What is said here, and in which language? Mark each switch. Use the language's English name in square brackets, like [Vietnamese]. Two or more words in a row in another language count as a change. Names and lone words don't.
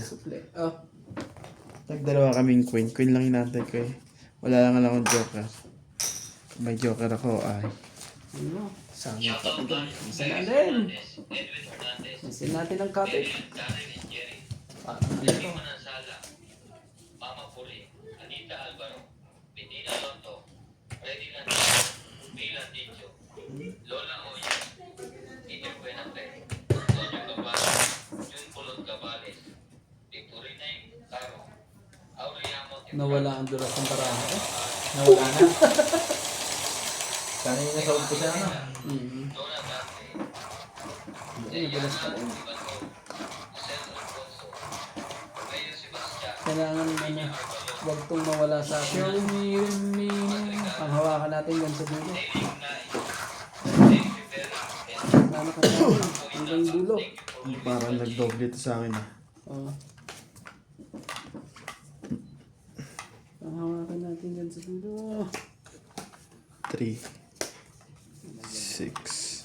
[Filipino] Suple. Oh. Nagdalawa kaming queen. Queen lang hinantay ko eh. Wala lang akong joker. Kung may joker ako ay Ano? sama. Shoutout tayo. Bilisan natin. Edwin Hernandez, Bilisan natin ang kapit. Karen and Jerry, Parang ano Jerry ito? Manansala, Mama Puli, Anita Alvaro, Bettina Lonto, Freddy Landino, Bill Andicho, Lola Oya, Peter Benante, Antonio Cabales, Jun Pulot Cabales, Victorina Caro, Aureliano Nawala ang dulas ng baraha eh. Nawala na. Kanina sa umpisa na. Dora Dante, Ay, nadulas pa rin. Ivanco, Jose Alfonso, Mayo Sebastian, Kailangan ano, huwag itong mawala sa [English] Show [Filipino] akin. [English] me your meaning. [Filipino] Ang hawakan natin yan sa dulo. Daily Unay, Daily Rivera, and Sana ka natin. Hanggang dulo. Parang nagdoble ito sa akin ah. Oh. Ang hawakan natin yan sa dulo. 3, 6,